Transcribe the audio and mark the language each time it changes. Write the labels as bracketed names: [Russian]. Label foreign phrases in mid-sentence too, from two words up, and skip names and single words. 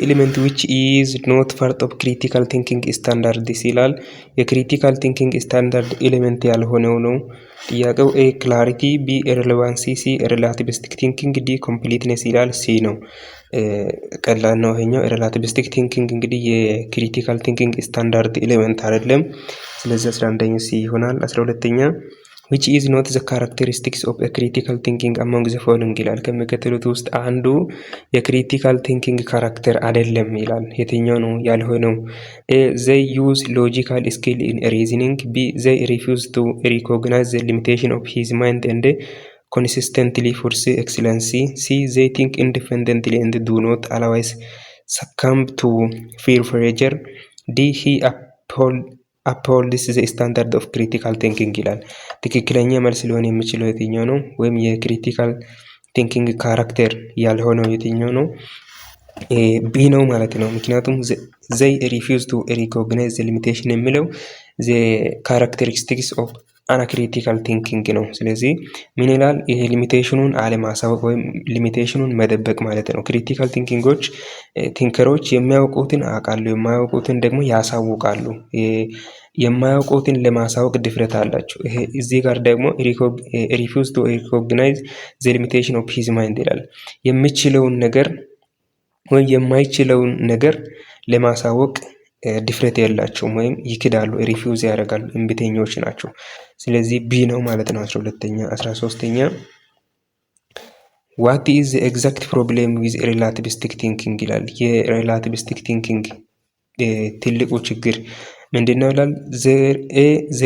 [English] element which is not part of critical thinking standard ይላል። critical thinking standard element [Amharic] ያልሆነው ነው ጥያቄው። [English] A clarity, B relevancy, C relativistic thinking, D completeness [Amharic] ይላል። ሲ ነው። ቀላል ነው ይሄኛው። [English] relativistic thinking እንግዲህ critical thinking standard element [Amharic] አይደለም። ስለዚህ 11ኛ ሲ ይሆናል። 12ኛ [English] which is not the characteristics of a critical thinking among the following [Amharic] ይላል። ከሚከተሉት ውስጥ አንዱ [English] critical thinking character [Amharic] አይደለም ይላል። የትኛው ነው ያልሆነው? [English] ኤ they use logical skill in reasoning፣ b they refuse to recognize the limitation of his mind and consistently pursue excellence፣ c they think independently and do not otherwise succumb to peer pressure፣ d he upholds the standard of critical thinking [Amharic] ይላል። ትክክለኛ መልስ ሊሆን የሚችለው የትኛው ነው? ወይም [English] critical thinking character [Amharic] ያልሆነው የትኛው ነው? ቢ ነው ማለት ነው። ምክንያቱም [English] they refuse to recognize the limitation የሚለው the characteristics of uncritical thinking [Amharic] ነው። ስለዚህ ምን ይላል? ይሄ ሊሚቴሽኑን አለማሳወቅ ወይም ሊሚቴሽኑን መደበቅ ማለት ነው። [English] critical thinkings thinkers [Amharic] የሚያውቁትን አውቃሉ፣ የማያውቁትን ደግሞ ያሳውቃሉ። የማያውቁትን ለማሳወቅ ድፍረት አላቸው። ይሄ እዚህ ጋር ደግሞ [English] refuse to recognize the limitation of his mind [Amharic] ይላል። የሚችለውን ነገር ወይም የማይችለውን ነገር ለማሳወቅ ድፍረት የላቸውም ወይም ይክዳሉ፣ ሪፊውዝ ያደርጋሉ፣ እምቢተኞች ናቸው። ስለዚህ ቢ ነው ማለት ነው። 12ኛ 13ኛ [English] what is the exact problem with relativistic thinking ይላል። relativistic thinking [Amharic] ትልቁ ችግር ምንድነው ይላል። ዜር